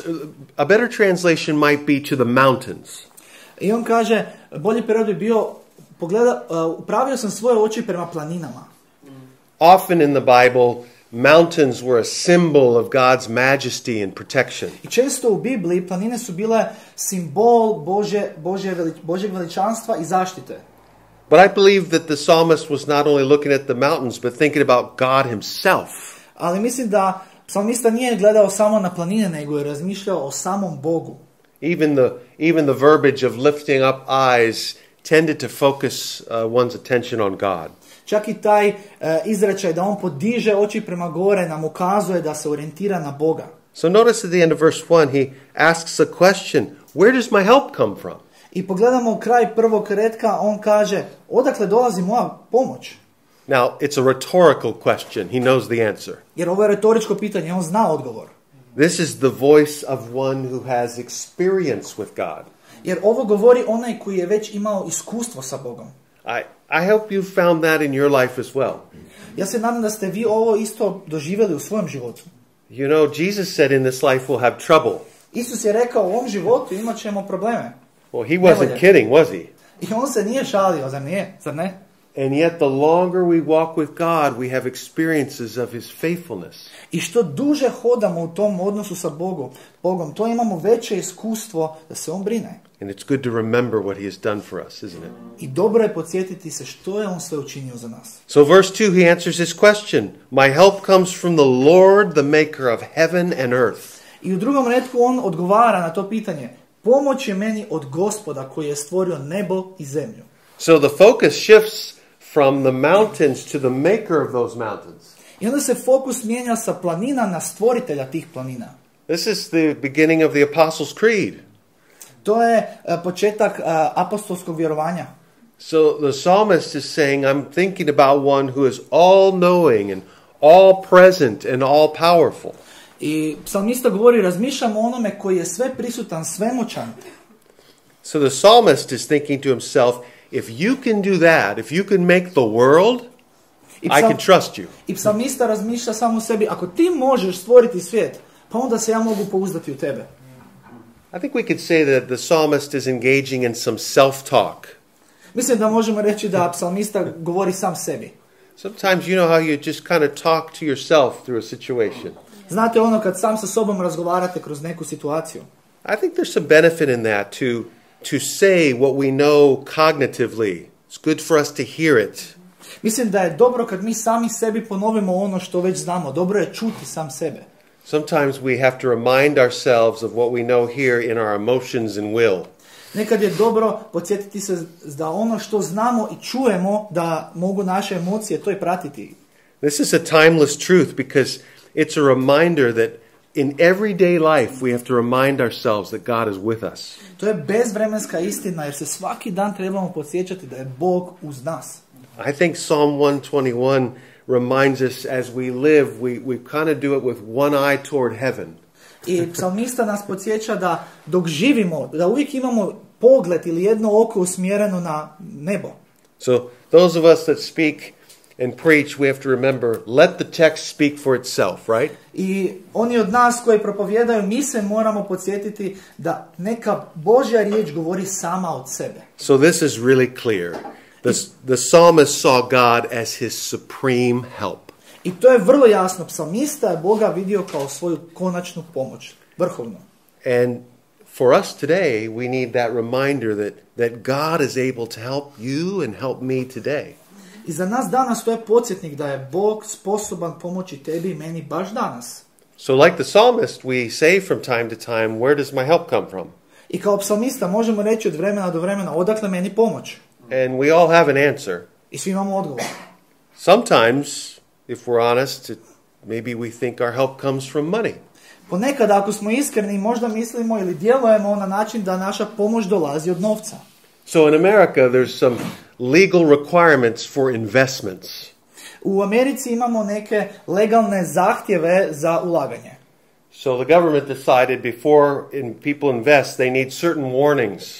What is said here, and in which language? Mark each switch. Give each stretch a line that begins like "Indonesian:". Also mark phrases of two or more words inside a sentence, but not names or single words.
English: A better translation might be to the mountains.
Bosnian: I on kaže, bolji prevod bi bio, upravio sam svoje oči prema planinama.
English: Often in the Bible, mountains were a symbol of God's majesty and protection.
Bosnian: I često u Bibliji planine su bile simbol Božjeg veličanstva i zaštite.
English: But I believe that the psalmist was not only looking at the mountains, but thinking about God himself.
Bosnian: Ali mislim da psalmista nije gledao samo na planine, nego je razmišljao o samom Bogu.
English: Even the verbiage of lifting up eyes tended to focus one's attention on God.
Bosnian: Čak i taj izrečaj da on podiže oči prema gore nam ukazuje da se orijentira na Boga.
English: So notice at the end of verse 1, he asks a question, where does my help come from?
Bosnian: I pogledamo u kraj prvog retka, on kaže, odakle dolazi moja pomoć?
English: Now, it's a rhetorical question. He knows the answer.
Bosnian: Jer ovo je retoričko pitanje, on zna odgovor.
English: This is the voice of one who has experience with God.
Bosnian: Jer ovo govori onaj koji je već imao iskustvo sa Bogom.
English: I hope you found that in your life as well.
Bosnian: Ja se nadam da ste vi ovo isto doživjeli u svojem životu.
English: You know, Jesus said in this life we'll have trouble.
Bosnian: Isus je rekao, u ovom životu imat ćemo probleme.
English: Well, he wasn't kidding, was he?
Bosnian: I on se nije šalio, zar ne?
English: And yet the longer we walk with God, we have experiences of his faithfulness.
Bosnian: I što duže hodamo u tom odnosu sa Bogom, to imamo veće iskustvo da se on brine.
English: And it's good to remember what he has done for us, isn't it?
Bosnian: I dobro je podsjetiti se što je on sve učinio za nas.
English: So verse 2, he answers this question. My help comes from the Lord, the maker of heaven and earth.
Bosnian: I u drugom retku on odgovara na to pitanje. Pomoć je meni od Gospoda koji je stvorio nebo i zemlju.
English: So the focus shifts from the mountains to the maker of those mountains.
Bosnian: I onda se fokus mijenja sa planina na stvoritelja tih planina.
English: This is the beginning of the Apostles' Creed.
Bosnian: To je početak apostolskog vjerovanja.
English: So the psalmist is saying, I'm thinking about one who is all-knowing and all-present and all-powerful.
Bosnian: I psalmista govori, razmišljam o onome koji je sve prisutan, svemoćan.
English: So the psalmist is thinking to himself, if you can do that, if you can make the world, I can trust you.
Bosnian: I psalmista razmišlja samo o sebi, ako ti možeš stvoriti svijet, pa onda se ja mogu pouzdati u tebe.
English: I think we could say that the psalmist is engaging in some self-talk.
Bosnian: Mislim da možemo reći da psalmista govori sam sebi.
English: Sometimes you know how you just kind of talk to yourself through a situation.
Bosnian: Znate ono kad sam sa sobom razgovarate kroz neku situaciju.
English: I think there's some benefit in that to say what we know cognitively. It's good for us to hear it.
Bosnian: Mislim da je dobro kad mi sami sebi ponovimo ono što već znamo. Dobro je čuti sam sebe.
English: Sometimes we have to remind ourselves of what we know here in our emotions and will.
Bosnian: Nekad je dobro podsjetiti se da ono što znamo i čujemo da mogu naše emocije to i pratiti.
English: This is a timeless truth because it's a reminder that in everyday life we have to remind ourselves that God is with us.
Bosnian: To je bezvremenska istina jer se svaki dan trebamo podsjećati da je Bog uz nas.
English: I think Psalm 121 reminds us as we live, we kind of do it with one eye toward heaven.
Bosnian: I psalmista nas podsjeća da dok živimo, da uvijek imamo pogled ili jedno oko usmjereno na nebo.
English: So those of us that speak and preach, we have to remember, let the text speak for itself, right?
Bosnian: I oni od nas koji propovijedaju, mi se moramo podsjetiti da neka Božja riječ govori sama od sebe.
English: So this is really clear. The psalmist saw God as his supreme help.
Bosnian: I to je vrlo jasno. Psalmista je Boga vidio kao svoju konačnu pomoć, vrhovnu.
English: And for us today, we need that reminder that God is able to help you and help me today.
Bosnian: I za nas danas to je podsjetnik da je Bog sposoban pomoći tebi i meni baš danas.
English: So like the psalmist, we say from time to time, where does my help come from?
Bosnian: I kao psalmista možemo reći od vremena do vremena, odakle meni pomoć?
English: And we all have an answer.
Bosnian: I svi imamo odgovor.
English: Sometimes, if we're honest, maybe we think our help comes from money.
Bosnian: Ponekad, ako smo iskreni, možda mislimo ili djelujemo na način da naša pomoć dolazi od novca.
English: So in America, there's some legal requirements for investments.
Bosnian: U Americi imamo neke legalne zahtjeve za ulaganje.
English: So the government decided before people invest, they need certain warnings.